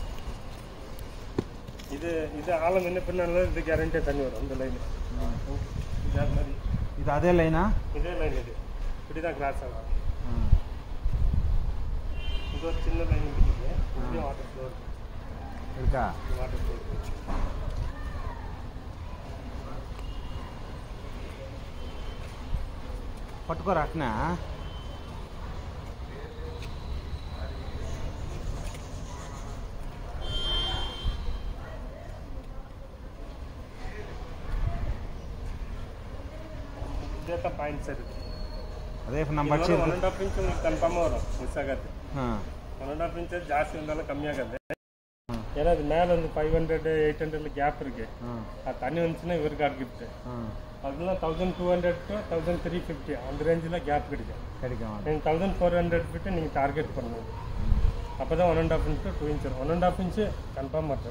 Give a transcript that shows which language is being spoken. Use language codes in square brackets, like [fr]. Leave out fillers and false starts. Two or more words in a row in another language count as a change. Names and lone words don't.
[ta] இது ஆழம் என்ன பண்ணாலும் இது கேரண்டியாக தண்ணி வரும். இந்த லைன் இது அது மாதிரி. இது அதே லைனா? இதே லைன். இது இப்படி தான் கிராஸ் ஆகும். இது ஒரு சின்ன லைன் இருக்குது. இதுலேயும் [en] water flow [ta] இருக்கா? [en] water flow [ta] இருக்கு. [te] పట్టుకోరా అట్నా? [kn] ಇದೇ ಪಾಯಿಂಟ್ ಸರ್. ಅದೇ ನಂಬರ್ 1.5 ಇಂಚ್ ಕನ್ಫರ್ಮ್ ಅವರು ಮಿಸ್ ಆಗುತ್ತೆ. 1.5 ಇಂಚ್ ಜಾಸ್ತಿ [ta] இருந்தாலும் கம்மியாகாது. ஏன்னா அது மேலே வந்து 500 800 கேப் இருக்கு. அது தண்ணி வந்துச்சுன்னா இவருக்கு கிஃப்ட். அதெல்லாம் 1200 to 1350 அந்த ரேஞ்சில் கேப் கிடைக்கும். நீங்கள் 1400 ஃபீட்டு நீங்கள் டார்கெட் பண்ணணும். அப்போ தான் [en] 1.5 inch to 2 inch [ta] வரும். 1.5 inch கன்ஃபார்ம் மாட்டாங்க.